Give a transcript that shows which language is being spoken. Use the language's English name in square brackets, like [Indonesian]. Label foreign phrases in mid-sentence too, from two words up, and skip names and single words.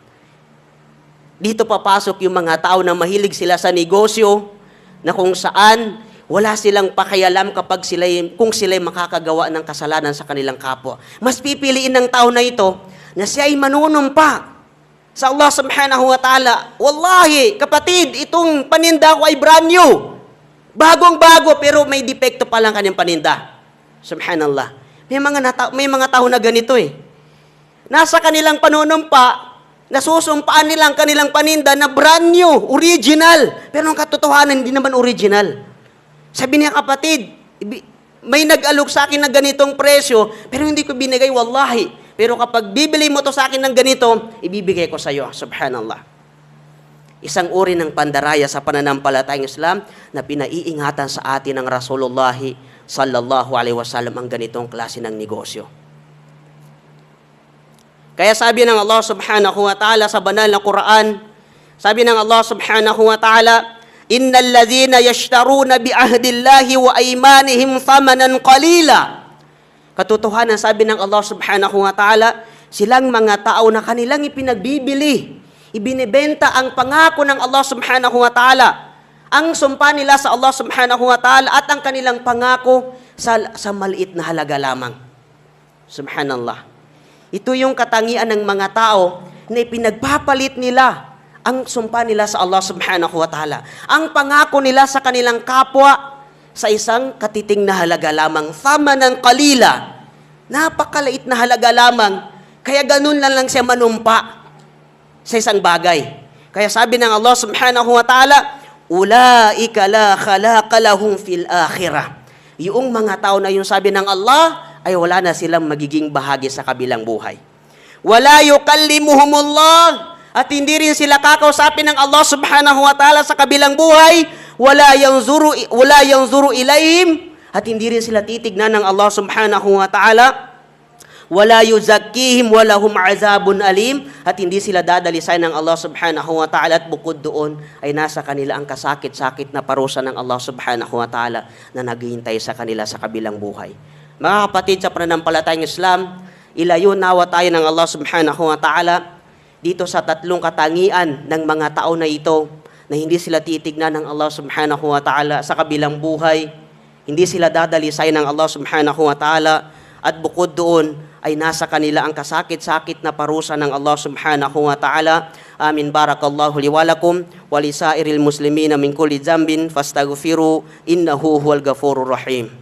[Filipino] Dito papasok yung mga tao na mahilig sila sa negosyo, na kung saan wala silang pakialam kung sila'y makakagawa ng kasalanan sa kanilang kapwa. Mas pipiliin ng tao na ito na siya ay manunumpa sa Allah [Arabic] سبحانه وتعالى. [Filipino] Wallahi, kapatid, itong paninda ko ay [English] brand new. [Filipino] Bagong-bago, pero may depekto pa lang kanyang paninda. Subhanallah. May mga tao na ganito eh. Nasa kanilang panunumpa, nasusumpaan nilang kanilang paninda na [English] brand new, original. [Filipino] Pero ang katotohanan, hindi naman original. Sabi niya, kapatid, may nag-alok sa akin ng ganitong presyo, pero hindi ko binigay, wallahi. Pero kapag bibili mo to sa akin ng ganito, ibibigay ko sa iyo. Subhanallah. Isang uri ng pandaraya sa pananampalatayang Islam na pinaiingatan sa atin ng Rasulullah [Arabic] صلى الله عليه وسلم [Filipino] ang ganitong klase ng negosyo. Kaya sabi ng [Arabic] Allah سبحانه وتعالى [Filipino] sa banal na Quran, sabi ng [Arabic] Allah سبحانه وتعالى, إن الذين يشترون بعهد الله وأيمانهم ثمنا قليلا. [Filipino] Katotohanan, sabi ng Allah [Arabic] سبحانه وتعالى, [Filipino] silang mga tao na kanilang ipinagbibili, ibinibenta ang pangako ng Allah [Arabic] سبحانه وتعالى, [Filipino] ang sumpa nila sa Allah [Arabic] سبحانه وتعالى [Filipino] at ang kanilang pangako sa maliit na halaga lamang. Subhanallah. Ito yung katangian ng mga tao na ipinagpapalit nila ang sumpa nila sa Allah [Arabic] سبحانه وتعالى, [Filipino] ang pangako nila sa kanilang kapwa sa isang katiting na halaga lamang. [Arabic] ثمنا قليلا. [Filipino] Napakaliit na halaga lamang. Kaya ganun lang siya manumpa sa isang bagay. Kaya sabi ng [Arabic] Allah سبحانه وتعالى, أولئك لا خلاق لهم في الآخرة. [Filipino] Yung mga tao na yung sabi ng Allah, ay wala na silang magiging bahagi sa kabilang buhay. [Arabic] ولا يكلمهم الله, [Filipino] at hindi rin sila kakausapin ng Allah [Arabic] سبحانه وتعالى [Filipino] sa kabilang buhay. [Arabic] ولا ينظر إليهم, [Filipino] at hindi rin sila titignan ng Allah [Arabic] سبحانه وتعالى. ولا يزكيهم ولهم عذاب أليم, [Filipino] at hindi sila dadalisay ng Allah [Arabic] سبحانه وتعالى, [Filipino] at bukod doon ay nasa kanila ang kasakit-sakit na parusa ng Allah [Arabic] سبحانه وتعالى [Filipino] na naghihintay sa kanila sa kabilang buhay. Mga kapatid sa pananampalatayang Islam, ilayo nawa tayo ng Allah [Arabic] سبحانه وتعالى [Filipino] dito sa tatlong katangian ng mga tao na ito, na hindi sila titignan ng Allah [Arabic] سبحانه وتعالى [Filipino] sa kabilang buhay, hindi sila dadalisay ng Allah [Arabic] سبحانه وتعالى, [Filipino] at bukod doon ay nasa kanila ang kasakit-sakit na parusa ng Allah [Arabic] سبحانه وتعالى. [Filipino] Amin. [Arabic] بارك الله لي ولكم ولسائر المسلمين من كل ذنب فاستغفروه إنه هو الغفور الرحيم.